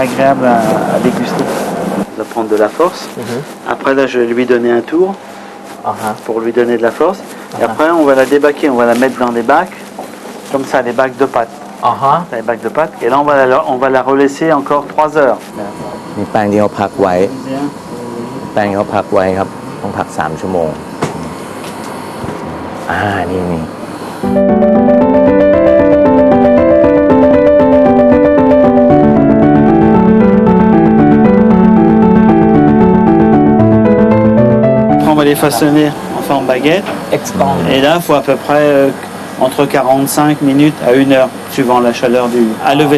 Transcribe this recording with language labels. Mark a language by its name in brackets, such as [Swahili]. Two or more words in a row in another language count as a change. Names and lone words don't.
[French] En bouche, elle est agréable à déguster. de prendre de la force. Après là, je vais lui donner un tour pour lui donner de la force. Et après, on va la débaquer, on va la mettre dans des bacs, comme ça, des bacs de pâte. Les bacs de pâte. Et là, on va la relaisser encore 3 heures. [Thai] มีแป้งที่เขาพักไว้ แป้งเขาพักไว้ครับ ต้องพัก3 ชั่วโมง นี่ [French] Après, on va les façonner en forme baguette. Et là, il faut à peu près entre 45 minutes à 1 heure, suivant la chaleur à lever.